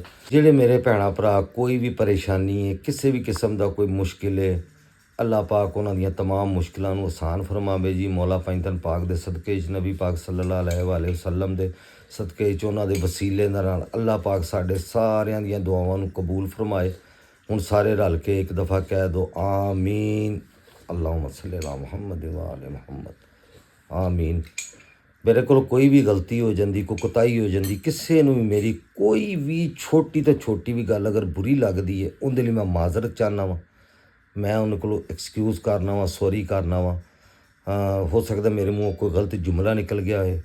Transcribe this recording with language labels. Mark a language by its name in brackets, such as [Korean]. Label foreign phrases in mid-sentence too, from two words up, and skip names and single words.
[Punjabi] ਜਿਹੜੇ ਮੇਰੇ ਭੈਣਾਂ ਭਰਾ ਕੋਈ ਵੀ ਪਰੇਸ਼ਾਨੀ ਹੈ, ਕਿਸੇ ਵੀ ਕਿਸਮ ਦਾ ਕੋਈ ਮੁਸ਼ਕਿਲ ਹੈ, ਅੱਲਾ ਪਾਕ ਉਹਨਾਂ ਦੀਆਂ तमाम ਮੁਸ਼ਕਿਲਾਂ ਨੂੰ ਆਸਾਨ ਫਰਮਾਵੇ ਜੀ। ਮੌਲਾ ਪੈਂਤਨ ਪਾਕ ਦੇ ਸਦਕੇ 'ਚ, ਨਬੀ ਪਾਕ [Arabic] صلى الله عليه وسلم [Punjabi] ਦੇ ਸਦਕੇ 'ਚ, ਉਹਨਾਂ ਦੇ ਵਸੀਲੇ ਨਾਲ ਅੱਲਾ ਪਾਕ ਸਾਡੇ ਸਾਰਿਆਂ ਦੀਆਂ ਦੁਆਵਾਂ ਨੂੰ ਕਬੂਲ ਫਰਮਾਏ। ਹੁਣ ਸਾਰੇ ਰਲ ਕੇ ਇੱਕ ਦਫਾ ਕਹਿ ਦਿਓ ਆਮੀਨ। [Arabic] اللهم صل على محمد وآل محمد آمين. [Punjabi] ਮੇਰੇ ਕੋਲ ਕੋਈ ਵੀ ਗਲਤੀ ਹੋ ਜਾਂਦੀ, ਕੋਈ ਕੁਤਾਹੀ ਹੋ ਜਾਂਦੀ, ਕਿਸੇ ਨੂੰ ਵੀ ਮੇਰੀ ਕੋਈ ਵੀ ਛੋਟੀ ਤੋਂ ਛੋਟੀ ਵੀ ਗੱਲ ਅਗਰ ਬੁਰੀ ਲੱਗਦੀ ਹੈ, ਉਹਦੇ ਲਈ ਮੈਂ ਮਾਜ਼ਰਤ ਚਾਹੁੰਦਾ ਵਾਂ। ਮੈਂ ਉਹਨਾਂ ਕੋਲੋਂ ਐਕਸਕਿਊਜ਼ ਕਰਨਾ ਵਾ, ਸੌਰੀ ਕਰਨਾ ਵਾ। ਹੋ ਸਕਦਾ ਮੇਰੇ ਮੂੰਹੋਂ ਕੋਈ ਗਲਤ ਜੁਮਲਾ ਨਿਕਲ ਗਿਆ ਹੋਏ।